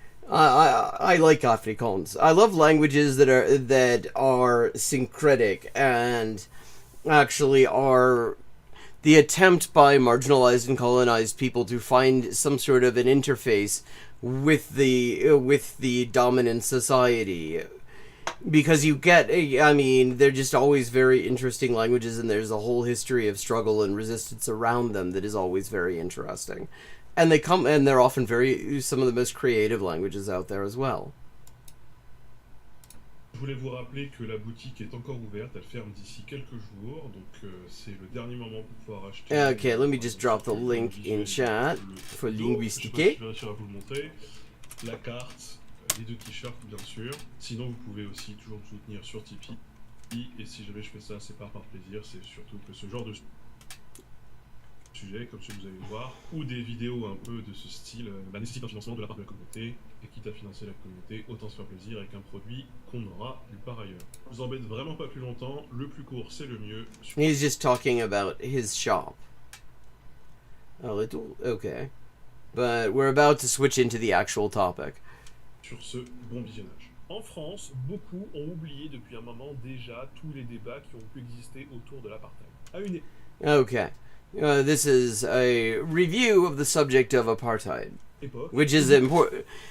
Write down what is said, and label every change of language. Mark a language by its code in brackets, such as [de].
[en] I like Afrikaans. I love languages that are syncretic and actually are the attempt by marginalized and colonized people to find some sort of an interface with the dominant society. because you get, I mean, they're just always very interesting languages, and there's a whole history of struggle and resistance around them that is always very interesting. And they're often some of the most creative languages out there as well. [fr] Je voulais vous rappeler que la boutique est encore ouverte, elle ferme d'ici quelques jours, donc c'est le dernier moment pour pouvoir acheter. [en] Okay, let me just drop the link in chat for linguistique. [fr] Je vais réussir à vous le montrer. La carte, les 2 t-shirts bien sûr. Sinon vous pouvez aussi toujours me soutenir sur Tipeee. Et si jamais je fais ça, c'est pas par plaisir, c'est surtout que ce genre de sujet, comme celui que vous allez voir, ou des vidéos un peu de ce style, nécessite un financement de la part de la communauté, et quitte à financer la communauté, autant se faire plaisir avec un produit qu'on n'aura nulle part ailleurs. Je vous embête vraiment pas plus longtemps, le plus court c'est le mieux. [en] He's just talking about his shop. Okay. But we're about to switch into the actual topic. [fr] Sur ce, bon visionnage. En France, beaucoup ont oublié depuis un moment déjà tous les débats qui ont pu exister autour de l'apartheid. [en] Okay. This is a review of the subject of apartheid, which is important.